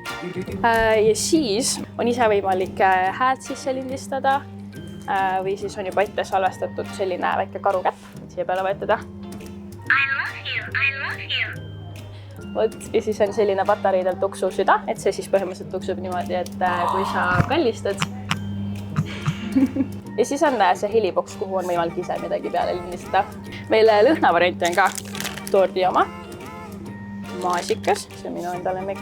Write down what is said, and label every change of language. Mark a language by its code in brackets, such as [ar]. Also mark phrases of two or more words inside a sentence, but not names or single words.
[et] Ja siis on ise võimalik häält sisse lindistada või siis on juba ette salvestatud selline väike karukäpp, et siia peale vajutada. [en] I love you. [et] Vot, ja siis on selline patareidel tuksuv süda, et see siis põhimõtteliselt tuksub niimoodi, et kui sa kallistad. Ja siis on see heliboks, kuhu on võimalik ise midagi peale lindistada. Meil lõhnavarianti on ka tordi oma, maasikas, see on minu enda lemmik.